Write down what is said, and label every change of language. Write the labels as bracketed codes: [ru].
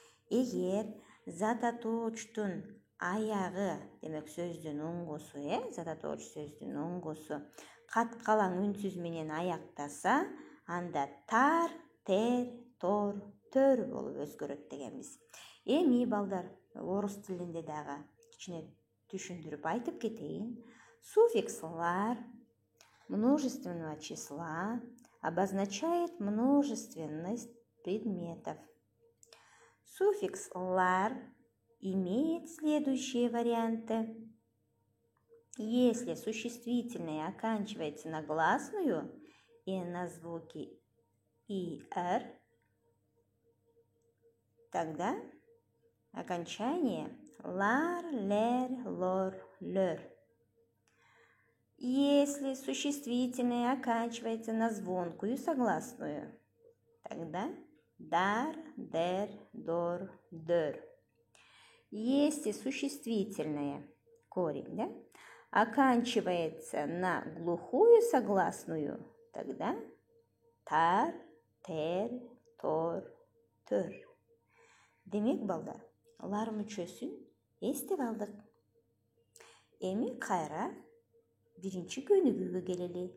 [ky] Эгер зат атоочтун аягы, демек сөздүн оңгосу, зат атооч сөздүн оңгосу каткалаң үнсүз менен аяктаса, анда тар, тер, тор, төр болуп өзгөрөт дегенбиз. Эми, балдар, орус тилинде дагы кичине түшүндүрүп айтып кетейин. [ru] Суффикслар множественного числа обозначает множественность предметов. Суффикс «лар» имеет следующие варианты. Если существительное оканчивается на гласную и на звуки «и», «р», тогда окончание «лар», «лер», «лор», «лөр». Если существительное оканчивается на звонкую согласную, тогда дар, дер, дор, дыр. Если существительное, корень, оканчивается на глухую согласную, тогда тар, тер, тор, төр. [ky] Демек, балдар, лар мүчөсүн эстеп алдык. Эми кайра биринчи көнүгүүгө келели.